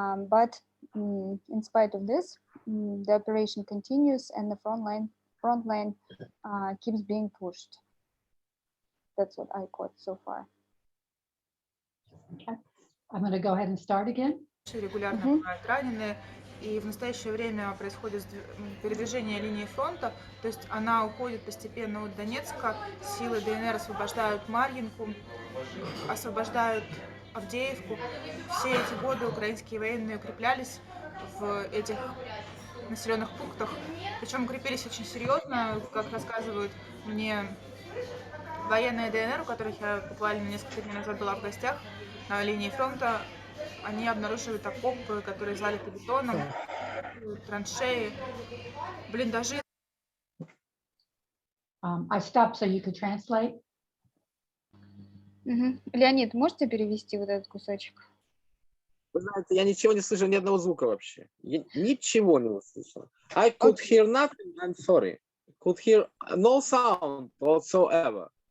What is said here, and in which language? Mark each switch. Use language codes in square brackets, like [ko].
[en] But in spite of this, the operation continues and the front line keeps being pushed. That's what I caught so far. Okay. I'm going to go ahead and start again. [ru] Регулярно бывают раненые, и в настоящее время происходит передвижение линии фронта, то есть она уходит постепенно от Донецка. Силы ДНР освобождают Марьинку, освобождают Авдеевку. Все эти годы украинские военные укреплялись в этих населенных пунктах. Причем укрепились очень серьезно, как рассказывают мне военные ДНР, у которых я буквально несколько дней назад была в гостях на линии фронта. Они обнаруживают окопы, которые залиты бетоном, траншеи, блиндажи. [en] I stopped so you could translate. [ru] Леонид, можете перевести вот этот кусочек? Вы знаете, я ничего не слышу, ни одного звука вообще. Я ничего не услышал. [en] I could hear nothing, I'm sorry. Could hear no sound whatsoever.